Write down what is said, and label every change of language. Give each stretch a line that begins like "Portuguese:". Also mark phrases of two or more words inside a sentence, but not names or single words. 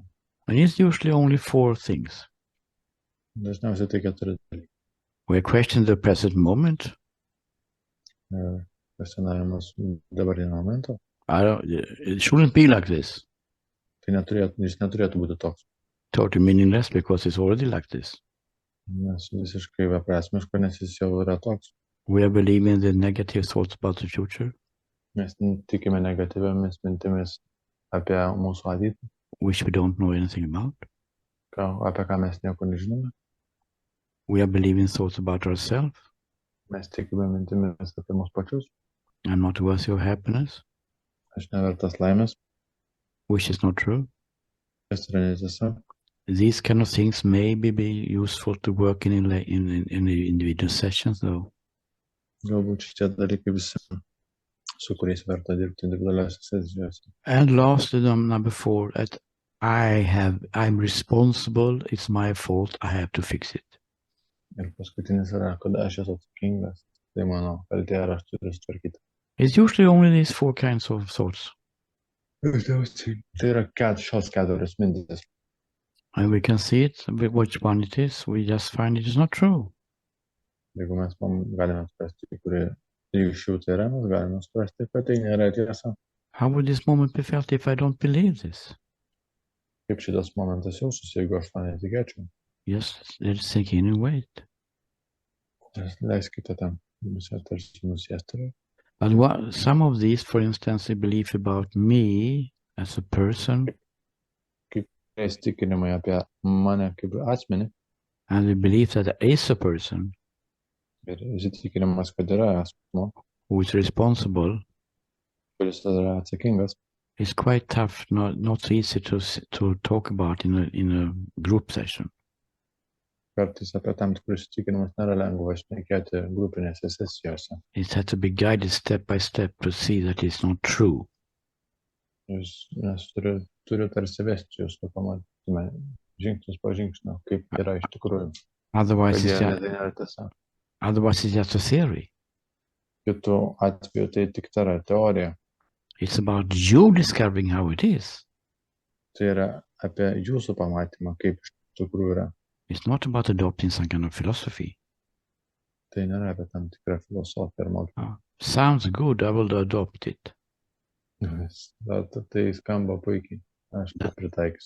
English: And it's usually only 4 things.
Lithuanian: Dažniausiai tai 4 dalykai.
English: We question the present moment.
Lithuanian: Kvestionavimas dabartinio momento.
English: It shouldn't be like this.
Lithuanian: Tai jis neturėtų būti toks.
English: Totally meaningless because it's already like this.
Lithuanian: Nes visiškai beprasmiško, nes jis jau yra toks.
English: We are believing the negative thoughts about the future,
Lithuanian: Mes tikime negatyviamis mintimis apie mūsų ateitį,
English: which we don't know anything about.
Lithuanian: apie ką mes nieko nežinome.
English: We are believing thoughts about ourselves.
Lithuanian: Mes tikime mintimis apie mus pačius.
English: I'm not worthy of happiness,
Lithuanian: Aš nevertas laimės,
English: which is not true.
Lithuanian: kas yra netiesa.
English: These kind of things maybe be useful to work in the individual sessions, though.
Lithuanian: Galbūt šitie dalykai visi, su kuriais verta dirbti individualiuose sesijose.
English: And lastly, number 4, that I'm responsible. It's my fault. I have to fix it.
Lithuanian: Ir paskutinis yra, kad aš esu atsakingas, tai mano kaltė ir aš turiu sutvarkyti.
English: It's usually only these four kinds of thoughts.
Lithuanian: Tai yra šios keturios mintis.
English: And we can see it, which one it is. We just find it is not true.
Lithuanian: Jeigu mes galime suprasti, kuri iš jų tai yra, mes galime suprasti, kad tai nėra tiesa.
English: How would this moment be felt if I don't believe this?
Lithuanian: Kaip šitas momentas jaustųsi, jeigu aš to netikėčiau?
English: Just let's sink in and wait.
Lithuanian: Leiskite tam visą tarsi nusėsti.
English: But some of these, for instance, a belief about me as a person,
Lithuanian: Įsitikinimai apie mane kaip asmenį
English: and the belief that there is a person
Lithuanian: ir įsitikinimas, kad yra asmuo,
English: who is responsible,
Lithuanian: kuris yra atsakingas,
English: is quite tough, not so easy to talk about in a group session.
Lithuanian: Kartais apie tam tikrus įsitikinimus nėra lengva šnekėti grupinėse sesijose.
English: It has to be guided step by step to see that it's not true.
Lithuanian: Nes turiu tarsi vesti jūs, kad pamatytume žingsnis po žingsnio, kaip yra iš tikrųjų.
English: Otherwise,
Lithuanian: nėra tiesa.
English: Otherwise it's just a theory.
Lithuanian: Kitu atveju tai tik yra teorija.
English: It's about you discovering how it is.
Lithuanian: Tai yra apie jūsų pamatymą, kaip iš tikrųjų yra.
English: It's not about adopting some kind of philosophy.
Lithuanian: Tai nėra apie tam tikrą filosofiją ir mokymą.
English: Sounds good, I will adopt it.
Lithuanian: Tai skamba puikiai. Aš tai pritaikysiu.